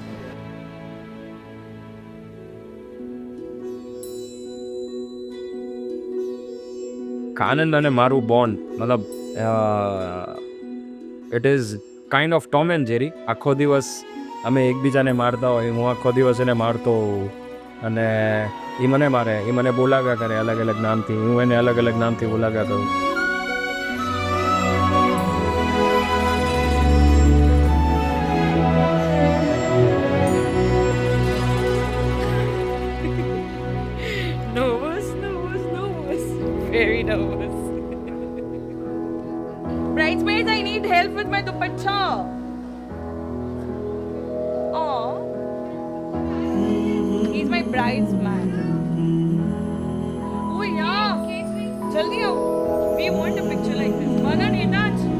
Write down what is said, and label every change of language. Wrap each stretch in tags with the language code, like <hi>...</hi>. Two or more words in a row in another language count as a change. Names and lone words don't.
<gu>આનંદ અને મારું બોન્ડ મતલબ</gu> <en>it is kind of Tom and Jerry.</en> <gu>આખો દિવસ અમે એકબીજાને મારતા હોય, હું આખો દિવસ એને મારતો હોઉં અને એ મને મારે, એ મને બોલાવ્યા કરે અલગ અલગ નામથી, હું એને અલગ અલગ નામથી બોલાવ્યા કરું.</gu> <en>nervous very nervous bridesmaids I need help with my dupatta oh he's my bridesman oh yeah</en> <hi>जल्दी आओ</hi> <en>we want a picture like this manan enach</en>